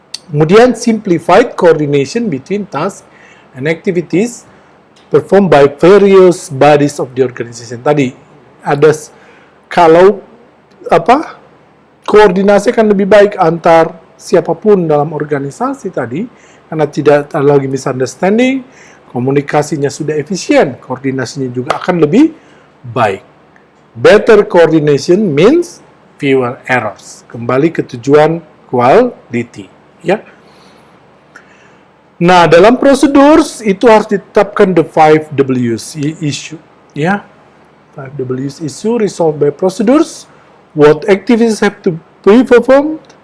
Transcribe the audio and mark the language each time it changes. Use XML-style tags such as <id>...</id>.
<en>Kemudian simplified coordination between tasks and activities performed by various bodies of the organization.</en> <id>Tadi ada kalau koordinasi akan lebih baik antar siapapun dalam organisasi tadi karena tidak ada lagi misunderstanding, komunikasinya sudah efisien, koordinasinya juga akan lebih baik.</id> <en>Better coordination means fewer errors.</en> <id>Kembali ke tujuan quality, ya. Nah, dalam prosedur itu harus ditetapkan the 5 W's issue, ya.</id> <en>5 W's issue resolved by procedures. What activities have to be performed?</en>